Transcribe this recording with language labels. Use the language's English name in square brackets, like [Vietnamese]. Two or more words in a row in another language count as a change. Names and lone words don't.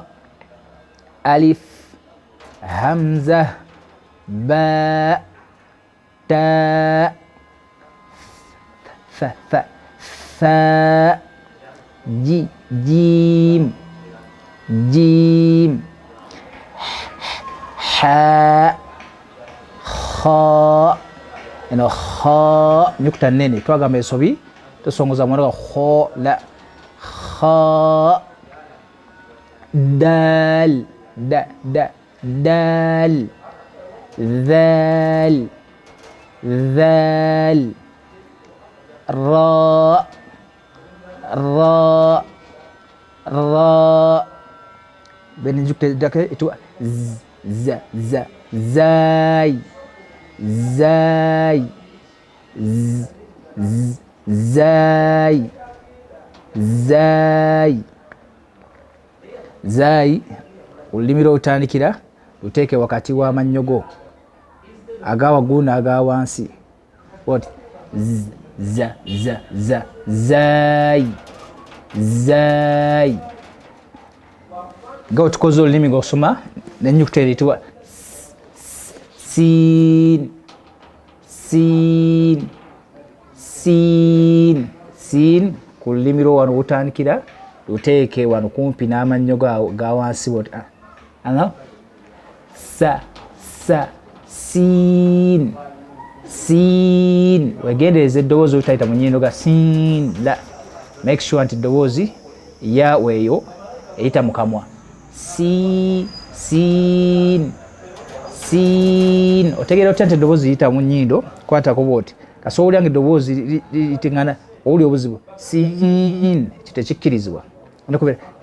[Arabic] Alif, hamza, ba, ta, fa, fa, fa, jim, jim, ha, kha. [Ganda] Eno kha nnyukuta nnene, twagamba ensobi tosongoza mwana kho, la, kha. [Arabic] Dal, da, da, dal, dhal, dhal, ra, ra, ra. [Ganda] Ben ennyukuta eddako etibwa za, za, zay, zay, zay, zay. Zai olulimi lw'otandikira luteeke wakati w'amannyo go aga waggulu n'aga wansi. [English] What? [Arabic] Za, za, za, zai, zai. [Ganda] Nga otukoze olulimi ng'osoma n'ennyukuta eyitibwa siin, siin, siin, siin. Ku lulimi lwo wano olutandikira luteeke wano kumpi n'amannyo ga wansi bwoti sa siin wegendereza eddoboozi olutayita mu nnyindo ga siin la [English] make sure [Ganda] nti eddoboozi yaweeyo eyita mu kamwa siin otegeera otya nti eddoboozi liyita mu nnyindo kwatako bwoti kasobola olyanga eddoboozi litiŋŋana owuli obuzibu siin ekyo tekikkirizibwa ndikubeera